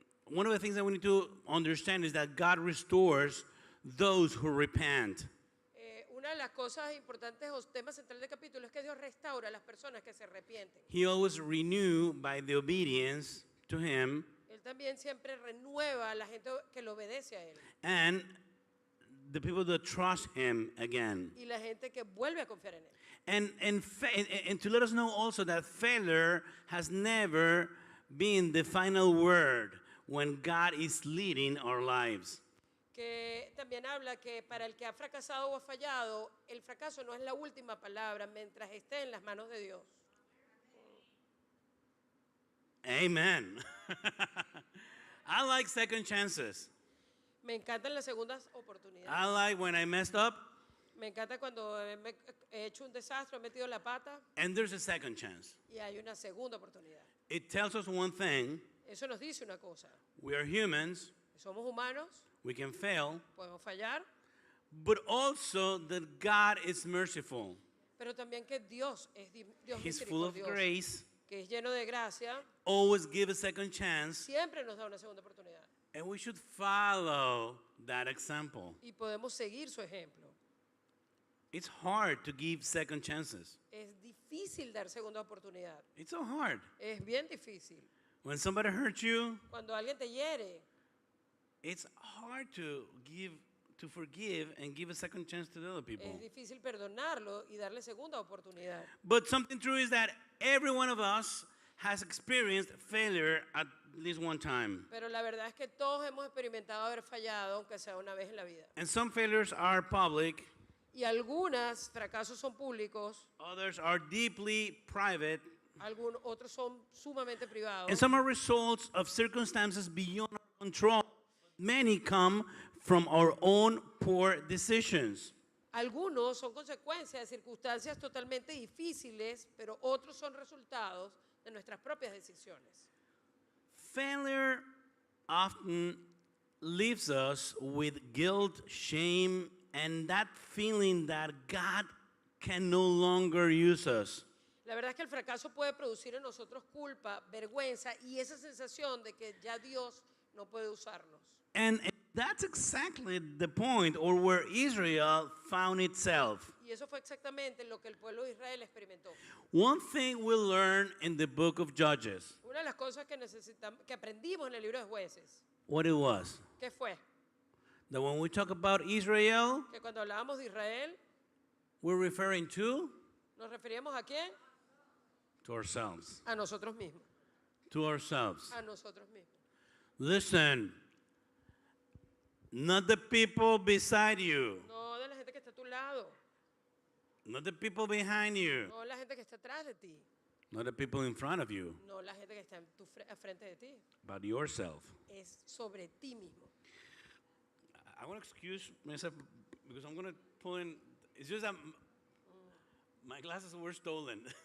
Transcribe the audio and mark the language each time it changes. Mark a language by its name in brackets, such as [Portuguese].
[English] One of the things that we need to understand is that God restores those who repent. [Spanish] Una de las cosas importantes o temas centrales del capítulo es que Dios restaura a las personas que se arrepienten. [English] He always renew by the obedience to Him [Spanish] Él también siempre renueva a la gente que lo obedece a Él. [English] and the people that trust Him again. [Spanish] Y la gente que vuelve a confiar en Él. [English] And to let us know also that failure has never been the final word when God is leading our lives. [Spanish] Que también habla que para el que ha fracasado o ha fallado, el fracaso no es la última palabra mientras esté en las manos de Dios. [English] Amen. I like second chances. [Spanish] Me encantan las segundas oportunidades. [English] I like when I messed up [Spanish] Me encanta cuando he hecho un desastre, he metido la pata [English] and there's a second chance. [Spanish] y hay una segunda oportunidad. [English] It tells us one thing: [Spanish] Eso nos dice una cosa. [English] we are humans, [Spanish] Somos humanos, [English] we can fail, [Spanish] podemos fallar, [English] but also that God is merciful. [Spanish] pero también que Dios es Dios [English] He's full of [Spanish] misericordioso, [English] grace, [Spanish] que es lleno de gracia, [English] always give a second chance, [Spanish] siempre nos da una segunda oportunidad. [English] and we should follow that example. [Spanish] Y podemos seguir su ejemplo. [English] It's hard to give second chances. [Spanish] Es difícil dar segunda oportunidad. [English] It's so hard. [Spanish] Es bien difícil. [English] When somebody hurts you, [Spanish] Cuando alguien te hiere, [English] it's hard to forgive and give a second chance to the other people. [Spanish] es difícil perdonarlo y darle segunda oportunidad. [English] But something true is that every one of us has experienced failure at least one time. [Spanish] Pero la verdad es que todos hemos experimentado haber fallado, aunque sea una vez en la vida. [English] And some failures are public, [Spanish] Y algunos fracasos son públicos, [English] others are deeply private, [Spanish] otros son sumamente privados. [English] and some are results of circumstances beyond our control. Many come from our own poor decisions. [Spanish] Algunos son consecuencias de circunstancias totalmente difíciles, pero otros son resultados de nuestras propias decisiones. [English] Failure often leaves us with guilt, shame, and that feeling that God can no longer use us. [Spanish] La verdad es que el fracaso puede producir en nosotros culpa, vergüenza y esa sensación de que ya Dios no puede usarnos. [English] And That's exactly the point, or where Israel found itself. [Spanish] Y eso fue exactamente lo que el pueblo de Israel experimentó. [English] One thing we learn in the book of Judges, [Spanish] Una de las cosas que necesitamos, que aprendimos en el libro de Jueces, [English] what it was, [Spanish] ¿qué fue? [English] that when we talk about Israel, [Spanish] Que cuando hablábamos de Israel, [English] we're referring [Spanish] ¿nos referíamos a quién? [English] to ourselves. [Spanish] A nosotros mismos. [English] To ourselves. [Spanish] A nosotros mismos. [English] Listen, not the people beside you, [Spanish] No de la gente que está a tu lado, [English] not the people behind you, [Spanish] no la gente que está atrás de ti, [English] not the people in front of you, [Spanish] no la gente que está a frente de ti. [English] but yourself. [Spanish] Es sobre ti mismo. [English] I want to excuse myself because I'm going to pull in. It's just that my glasses were stolen.